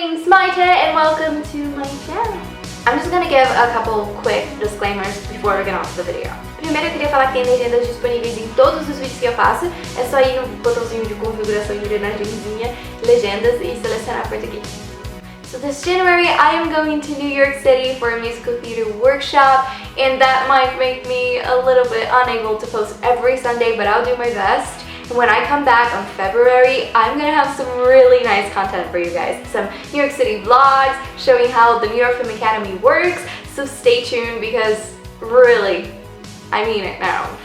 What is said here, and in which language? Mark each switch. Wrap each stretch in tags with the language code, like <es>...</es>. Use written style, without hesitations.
<en>Maite and welcome to my channel. I'm just gonna give a couple quick disclaimers before we get on to the video.</en> <pt>Primeiro eu queria falar que tem legendas disponíveis em todos os vídeos que eu faço. É só ir no botãozinho de configuração e engrenagemzinha, legendas e selecionar português.</pt> <en>So this January I am going to New York City for a musical theater workshop, and that might make me a little bit unable to post every Sunday, but I'll do my best. And when I come back on February, I'm gonna have some really nice content for you guys. Some New York City vlogs showing how the New York Film Academy works, so stay tuned because really, I mean it now.</en>